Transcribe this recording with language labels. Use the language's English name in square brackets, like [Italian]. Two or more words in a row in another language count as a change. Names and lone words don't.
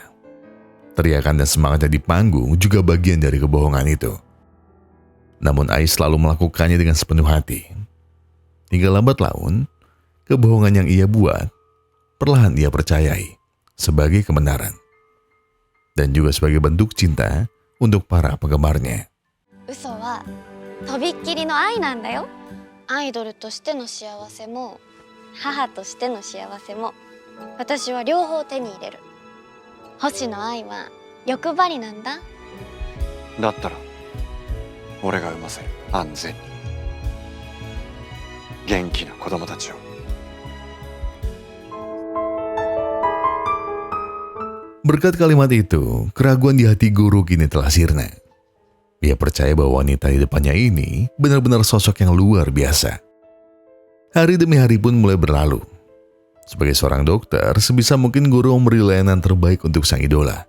[Indonesian] Teriakan dan semangatnya di panggung juga bagian dari kebohongan itu. Namun Ai selalu melakukannya dengan sepenuh hati. Hingga lambat laun, kebohongan yang ia buat, perlahan ia percayai sebagai kebenaran. Dan juga sebagai bentuk cinta untuk para penggemarnya. [Japanese] 嘘はとびっきりの愛なんだよ。アイドルとしての幸せも母としての幸せも私は両方手に入れる。星野愛は欲張りなんだ。だったら俺が産ませる。安全に元気な子供たちを。 [Indonesian] Berkat kalimat itu, keraguan di hati Goro kini telah sirna. Ia percaya bahwa wanita di depannya ini benar-benar sosok yang luar biasa. Hari demi hari pun mulai berlalu. Sebagai seorang dokter, sebisa mungkin Goro memberi layanan terbaik untuk sang idola.